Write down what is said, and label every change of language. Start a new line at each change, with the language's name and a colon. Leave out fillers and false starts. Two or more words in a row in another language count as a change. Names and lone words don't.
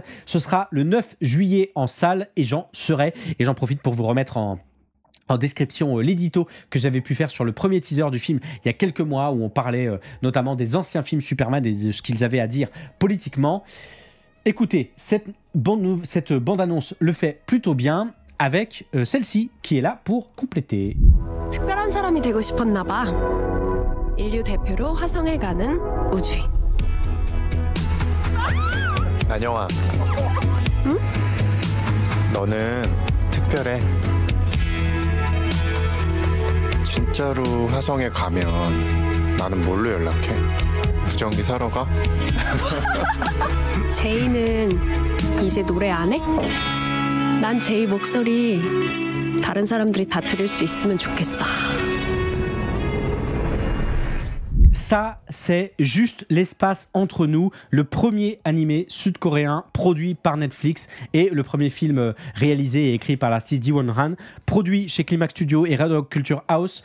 French: Ce sera le 9 juillet en salle et j'en profite pour vous remettre en description l'édito que j'avais pu faire sur le premier teaser du film il y a quelques mois où on parlait notamment des anciens films Superman et de ce qu'ils avaient à dire politiquement. Écoutez, cette bande-annonce le fait plutôt bien avec celle-ci qui est là pour compléter.
Korean: 특별한 사람이 되고 싶었나 봐. 인류 대표로 화성에 가는 우주인. 안영아. 응? 너는 특별해. 진짜로 화성에 가면 나는 뭘로 연락해? 무전기 사러 가? 제이는 이제 노래 안 해? 난 제이 목소리 다른 사람들이 다 들을 수 있으면 좋겠어.
French: Ça, c'est Juste l'espace entre nous, le premier animé sud-coréen produit par Netflix et le premier film réalisé et écrit par l'artiste Ji-won Han, produit chez Climax Studio et Red Rock Culture House.